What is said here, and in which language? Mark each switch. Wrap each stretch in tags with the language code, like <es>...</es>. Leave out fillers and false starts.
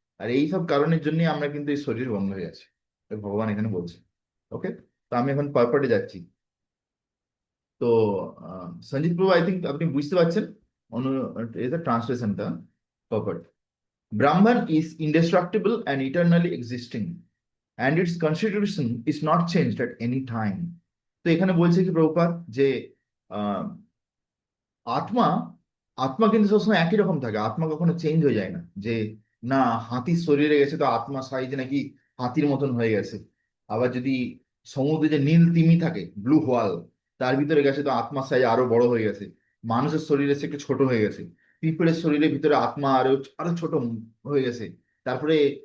<bn>আর এই সব কারণের জন্যই আমরা কিন্তু এই শরীর বন্ধ হয়ে আছে, তাই ভগবান এখানে বলছে। ওকে, তো আমি এখন পারপাটে যাচ্ছি। তো সঞ্জিত প্রভু,</bn> <en>I think</en> <bn>আপনি বুঝতে পারছেন অনু, এটা ট্রান্সলেশনটা পারপাট।</bn> <en>Brahman is indestructible and eternally existing, and its constitution is not changed at any time.</en> <bn>তো এখানে বলছে কি প্রভুপাদ যে আহ, আত্মা আত্মা কিন্তু সবসময় একই রকম থাকে, আত্মা কখনো চেঞ্জ হয়ে যায় না, যে না হাতির শরীরে গেছে তো আত্মা সাইজ নাকি হাতির মতন হয়ে গেছে, আবার যদি সমুদ্রে যে নীল তিমি থাকে ব্লু হোয়াল, তার ভিতরে গেছে তো আত্মার সাইজ আরো বড় হয়ে গেছে, মানুষের শরীরে সে একটু ছোট হয়ে গেছে, পিঁপড়ের শরীরের ভিতরে আত্মা আরো আরো ছোট হয়ে গেছে, তারপরে</bn>